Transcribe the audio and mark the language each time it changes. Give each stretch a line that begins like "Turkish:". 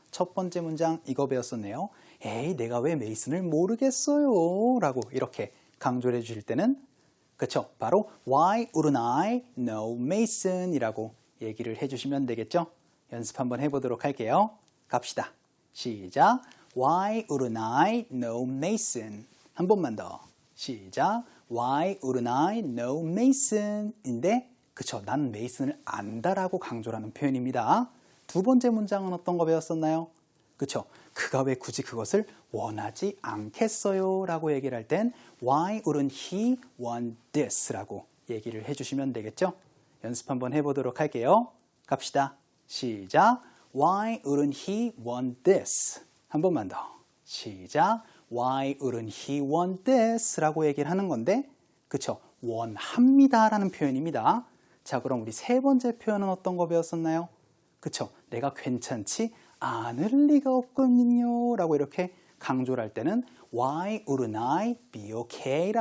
Korean: 첫 번째 문장 이거 배웠었네요. 에이, 내가 왜 메이슨을 모르겠어요 라고 이렇게 강조를 해주실 때는 그쵸, 바로
English: Why wouldn't I know Mason
Korean: 이라고 얘기를 해주시면 되겠죠. 연습 한번 해보도록 할게요. 갑시다. 시작.
English: Why wouldn't I know Mason?
Korean: 한 번만 더. 시작.
English: Why wouldn't I know Mason?
Korean: 인데 그쵸, 난 메이슨을 안다라고 강조를 하는 표현입니다. 두 번째 문장은 어떤 거 배웠었나요? 그쵸, 그가 왜 굳이 그것을 원하지 않겠어요? 라고 얘기를 할 땐
English: Why wouldn't he want this?
Korean: 라고 얘기를 해주시면 되겠죠. 연습 한번 해보도록 할게요. 갑시다. 시작.
English: Why wouldn't he want this?
Korean: 한 번만 더. 시작.
English: Why wouldn't he want this?
Korean: 라고 얘기를 하는 건데 그쵸, 원합니다 라는 표현입니다. 자, 그럼 우리 세 번째 표현은 어떤 거 배웠었나요? 그쵸, 내가 괜찮지 않을 리가 없거든요 라고 이렇게 강조를 할 때는
English: Why wouldn't I be okay?